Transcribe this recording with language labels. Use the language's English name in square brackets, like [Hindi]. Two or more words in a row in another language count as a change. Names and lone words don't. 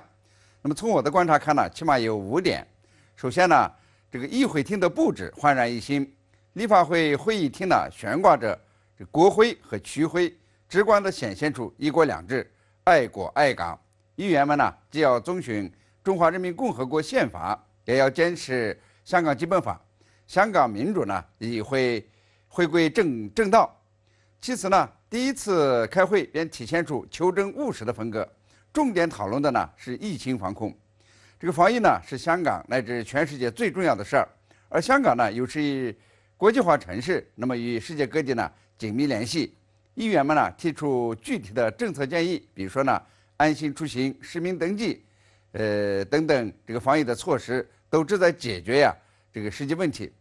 [Chinese] 那麼從我的觀察看呢，起碼有5點。首先呢，這個議會廳的佈置煥然一新，立法會會議廳呢懸掛着國徽和區徽，直觀地顯現出一國兩制、愛國愛港。議員們呢，既要遵循中華人民共和國憲法，也要堅持香港基本法，香港民主呢也會回歸正道。其次呢，第一次開會便體現出求真務實的風格， 重点讨论的呢是疫情防控。这个防疫呢是香港乃至全世界最重要的事儿，而香港呢又是国际化城市，那么与世界各地呢紧密联系。议员们呢提出具体的政策建议，比如说呢安心出行、实名登记，等等这个防疫的措施，都旨在解决这个实际问题。